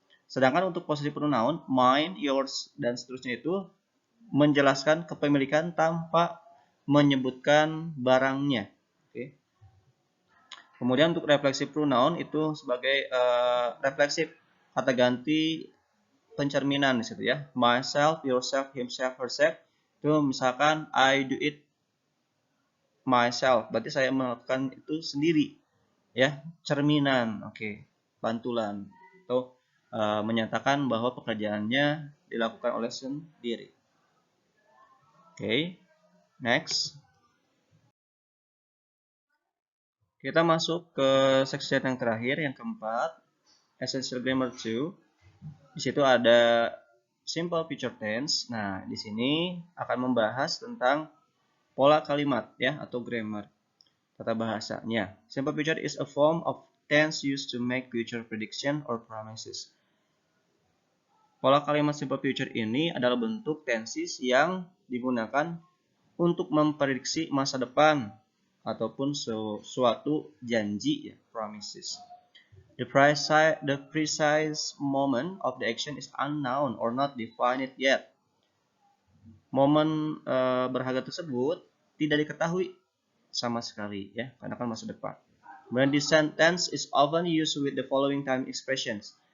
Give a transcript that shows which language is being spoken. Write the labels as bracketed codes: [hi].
[id] Sedangkan untuk possessive pronoun [en] mine, yours, [id] dan seterusnya itu menjelaskan kepemilikan tanpa menyebutkan barangnya. Oke. Kemudian untuk reflexive pronoun itu sebagai refleksif kata ganti pencerminan di situ ya. [en] Myself, yourself, himself, herself. [id] Itu misalkan [en] I do it myself, [id] berarti saya melakukan itu sendiri. Ya, cerminan. Oke. Bantulan atau menyatakan bahwa pekerjaannya dilakukan oleh sendiri. Oke. Next. Kita masuk ke section yang terakhir, yang keempat, Essential Grammar 2. Di situ ada Simple Future Tense. Nah, di sini akan membahas tentang pola kalimat ya atau grammar, tata bahasanya. [en] Simple future is a form of tense used to make future prediction or promises. [id] Pola kalimat simple future ini adalah bentuk tenses yang digunakan untuk memprediksi masa depan ataupun suatu janji ya, promises. [en] The precise moment of the action is unknown or not defined yet. [id] Momen berharga tersebut tidak diketahui sama sekali ya, karena kan masa depan. [en] When this sentence is often used with the following time expressions.